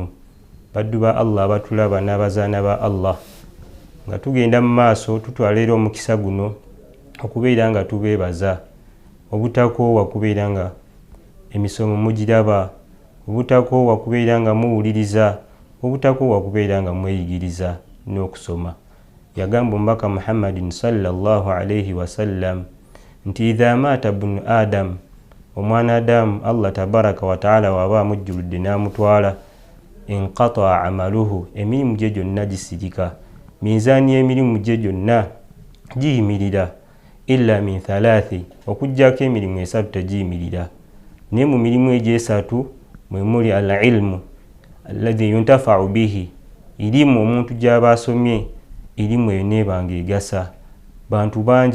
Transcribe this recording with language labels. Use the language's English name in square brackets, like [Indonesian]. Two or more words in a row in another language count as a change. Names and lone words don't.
[Ganda] Baddu ba Allah abatulaba n'abazaana ba Allah nga tugenda mu maaso tutwalera omukisa guno okubeera nga tubeebaza obutakoowa kubeera nga emisomo mugiraba, obutakoowa kubeera nga muwuliriza, obutakoowa kubeera nga mweyigiriza n'okusoma. Yagamba omubaka Muhammadin [Arabic] صلى الله عليه وسلم [Ganda] nti [Arabic] إذا مات ابن آدم, [Ganda] omwana Adamu Allah [Arabic] تبارك وتعالى [Ganda] waba amujjuludde n'amutwala, [Arabic] انقطع عمله, [Ganda] emirimu gye gyonna gisirika. minzaani y'emirimu gye gyonna giyimirira [Arabic] إلا من ثلاث, [Ganda] okuggyako emirimu esatu tegiyimirira. naye mu mirimu egyo esatu mwe muli [Arabic] العلم الذي ينتفع به, [Ganda] irimu omuntu gy'aba asomye, irimu eyo neebanga egasa bantu bangi.